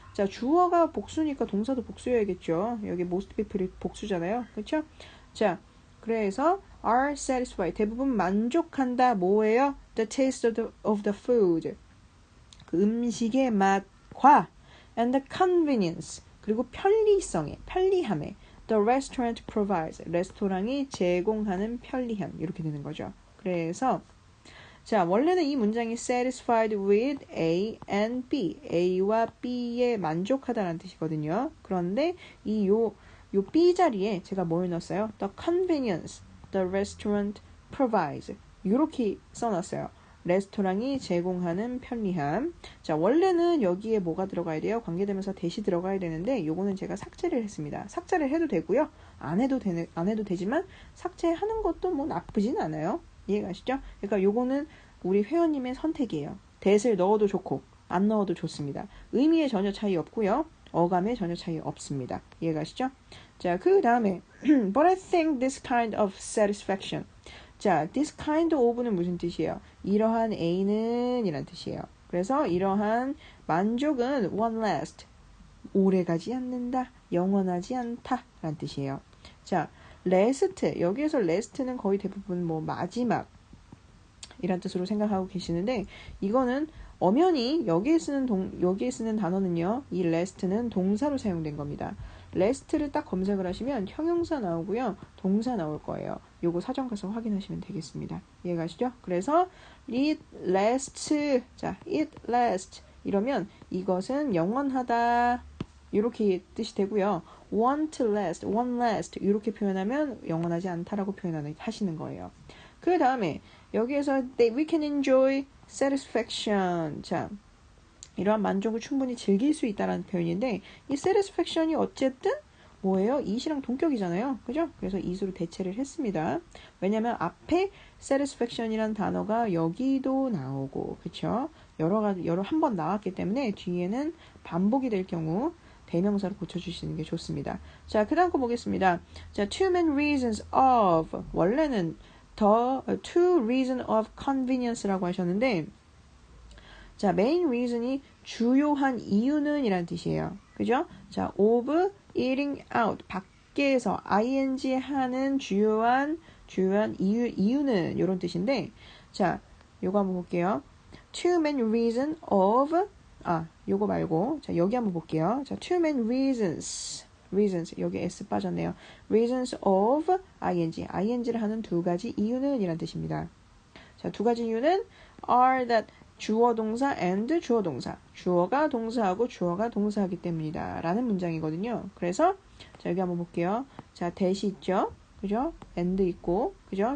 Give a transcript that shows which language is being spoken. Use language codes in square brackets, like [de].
[ko] 자, 주어가 복수니까 동사도 복수여야겠죠. 여기 most people이 복수잖아요. 그렇죠? 자, 그래서 are satisfied. 대부분 만족한다. 뭐예요? [en] The taste of the food. [ko] 그 음식의 맛과 [en] and the convenience. [ko] 그리고 편리함에 [en] the restaurant provides. [ko] 레스토랑이 제공하는 편리함. 이렇게 되는 거죠. 그래서 자, 원래는 이 문장이 [en] satisfied with A and B. [ko] A와 B에 만족하다라는 뜻이거든요. 그런데 요 B 자리에 제가 뭘 넣었어요? The convenience the restaurant provides. 이렇게 써놨어요. 레스토랑이 제공하는 편리함. 자, 원래는 여기에 뭐가 들어가야 돼요? 관계대명사 대시 들어가야 되는데 요거는 제가 삭제를 했습니다. 삭제를 해도 되고요. 안 해도 되지만 삭제하는 것도 뭐 나쁘진 않아요. 이해가시죠? 그러니까 요거는 우리 회원님의 선택이에요. that을 넣어도 좋고 안 넣어도 좋습니다. 의미에 전혀 차이 없고요. 어감에 전혀 차이 없습니다. 이해가시죠? 자, 그 다음에 [en] But I think this kind of satisfaction. [ko] 자, this kind of는 무슨 뜻이에요? 이러한 A는 이란 뜻이에요. 그래서 이러한 만족은 [en] won't last. [ko] 오래가지 않는다. 영원하지 않다. 라는 뜻이에요. 자, last. 여기에서 last는 거의 대부분 뭐 마지막 이란 뜻으로 생각하고 계시는데 이거는 엄연히 여기에 쓰는 단어는요. 이 last는 동사로 사용된 겁니다. last를 딱 검색을 하시면 형용사 나오고요. 동사 나올 거예요. 요거 사전 가서 확인하시면 되겠습니다. 이해가시죠? [en] 그래서 it lasts. 자, it lasts. [ko] 이러면 이것은 영원하다. 이렇게 뜻이 되고요. [en] won't last. [ko] 이렇게 표현하면 영원하지 않다라고 하시는 거예요. 그 다음에 여기에서 [en] we can enjoy satisfaction. [ko] 자, 이러한 만족을 충분히 즐길 수 있다는 표현인데 이 satisfaction이 어쨌든 뭐예요? it이랑 동격이잖아요. 그죠? 그래서 it으로 대체를 했습니다. 왜냐면 앞에 satisfaction이라는 단어가 여기도 나오고 그쵸? 한 번 나왔기 때문에 뒤에는 반복이 될 경우 대명사로 고쳐주시는 게 좋습니다. 자, 그 다음 거 보겠습니다. 자, two main reasons of 원래는 two reason of convenience라고 하셨는데 자, main reason이 주요한 이유는 이란 뜻이에요. 그죠? 자, of eating out 밖에서 ing 하는 주요한 이유는 이런 뜻인데 자, 요거 한번 볼게요. two main reason of 요거 말고 자, 여기 한번 볼게요. 자, two main reasons 여기 s 빠졌네요. reasons of ing를 하는 두 가지 이유는 이란 뜻입니다. 자, 두 가지 이유는 are that 주어 동사 and 주어 동사. 주어가 동사하고 주어가 동사하기 때문이다. 라는 문장이거든요. 그래서 자, 여기 한번 볼게요. 자, that이 있죠. 그죠? and 있고. 그죠?